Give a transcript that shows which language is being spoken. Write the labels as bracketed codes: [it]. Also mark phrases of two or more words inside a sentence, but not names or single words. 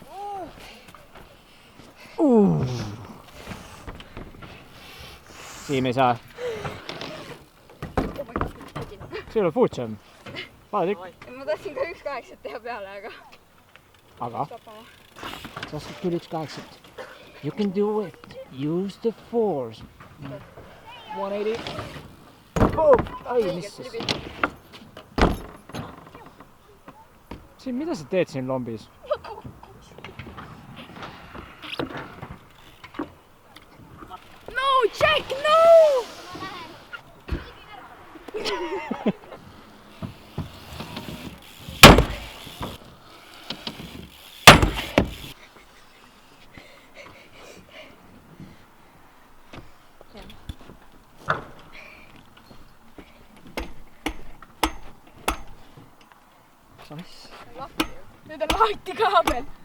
[et] Siim ei saa. See ei ole fuutšam. Vaadake. Ma tahtsin ka 1.8 teha peale, Aga? Sa oskad küll 1.8. [en] You can do it. Use the force. [et] 180. Ai, mis siis? Siim, mida sa teed siin lombis? [en] No, Jack, no! [et] Nüüd on lahti kaabel.